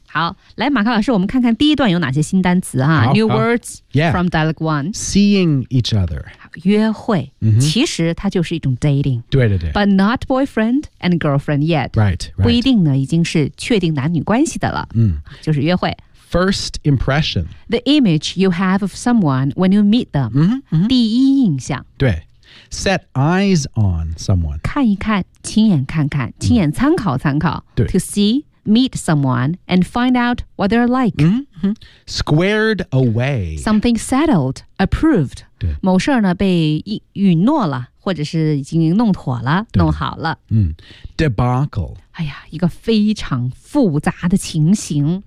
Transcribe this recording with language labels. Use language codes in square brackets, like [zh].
[zh] 好来马克老师我们看看第一段有哪些新单词啊 [en] New words、 yeah. from dialogue one. Seeing each other. [zh] 约会、mm-hmm. 其实它就是一种 dating 对对对 [en] but not boyfriend and girlfriend yet right, right. [zh] 不一定呢已经是确定男女关系的了、 mm. 就是约会 [en] First impression. The image you have of someone when you meet them. Mm-hmm, mm-hmm. [zh] 第一印象。对。 [en] Set eyes on someone. [zh] 看一看,亲眼看看,亲眼参考参考。对。 [en] To see, meet someone, and find out what they're like. Mm-hmm. Squared away. Something settled, approved. [zh] 对。某事呢被允诺了,或者是已经弄妥了,弄好了。 [en] Debacle. [zh] 哎呀,一个非常复杂的情形。